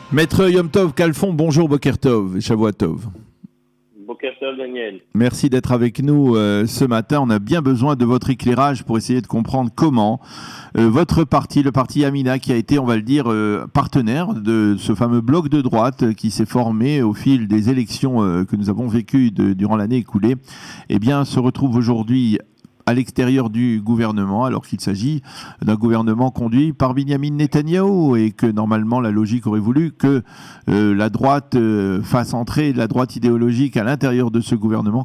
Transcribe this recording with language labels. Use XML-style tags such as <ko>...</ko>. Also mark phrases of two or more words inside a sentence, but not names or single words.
<fr>Maître Yom Tov Kalfon, bonjour</fr> <he>בוקר טוב, שבוע טוב. בוקר טוב, Daniel.</he> <fr>Merci d'être avec nous ce matin. On a bien besoin de votre éclairage pour essayer de comprendre comment votre parti, le parti Yamina, qui a été, on va le dire, partenaire de ce fameux bloc de droite qui s'est formé au fil des élections que nous avons vécues durant l'année écoulée, eh bien, se retrouve aujourd'hui à l'extérieur du gouvernement, alors qu'il s'agit d'un gouvernement conduit par Binyamin Netanyahou et que normalement la logique aurait voulu que la droite fasse entrer la droite idéologique à l'intérieur de ce gouvernement.</fr>